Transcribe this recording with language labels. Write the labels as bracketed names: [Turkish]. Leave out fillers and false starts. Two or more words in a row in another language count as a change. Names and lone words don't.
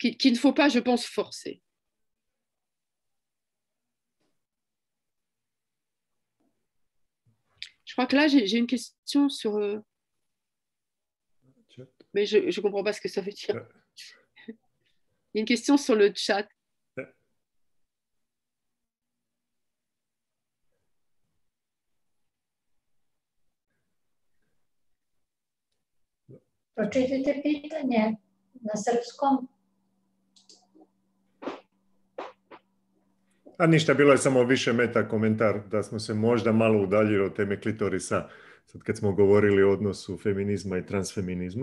[French] qu'il ne faut pas, je pense, forcer. Je crois que là, j'ai une question sur... mais je ne comprends pas ce que ça veut dire. Il y a une question sur le chat. [Serbian] Pročitajte pitanje na srpskom. A ništa, bilo je samo više meta komentar da smo se možda malo udaljili od teme klitorisa, sad kad smo govorili o odnosu feminizma i transfeminizma.